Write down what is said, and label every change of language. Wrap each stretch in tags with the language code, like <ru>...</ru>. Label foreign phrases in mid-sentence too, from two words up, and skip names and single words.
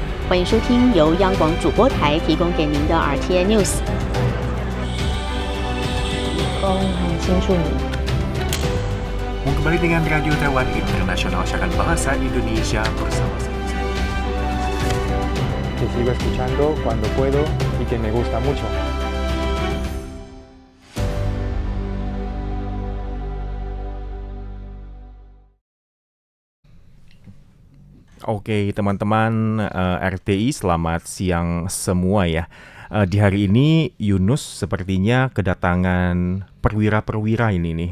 <zh>欢迎收听由央广主播台提供给您的 RTI News。很清楚你。</zh> <id>Kembali dengan Radio Taiwan Internasional, siaran bahasa Indonesia bersama saya.</id> <es>Que sigo escuchando cuando puedo y que me gusta mucho.</es> <id>Oke teman-teman RTI, selamat siang semua ya. Di hari ini Yunus sepertinya kedatangan perwira-perwira ini nih.</id>